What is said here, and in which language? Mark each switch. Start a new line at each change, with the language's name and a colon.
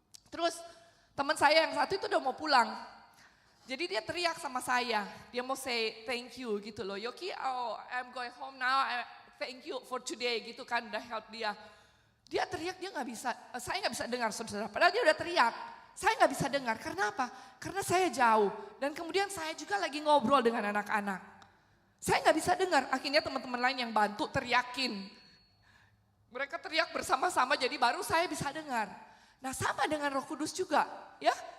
Indonesian: Terus teman saya yang satu itu udah mau pulang, jadi dia teriak sama saya, dia mau
English: say thank you
Indonesian: gitu loh.
English: Yoki, I'm going home now, thank you for today
Indonesian: gitu kan, udah help dia. Dia teriak, dia nggak bisa, saya nggak bisa dengar saudara. Padahal dia udah teriak. Saya nggak bisa dengar, karena apa? Karena saya jauh dan kemudian saya juga lagi ngobrol dengan anak-anak. Saya nggak bisa dengar, akhirnya teman-teman lain yang bantu teriakin. Mereka teriak bersama-sama jadi baru saya bisa dengar. Nah sama dengan Roh Kudus juga ya.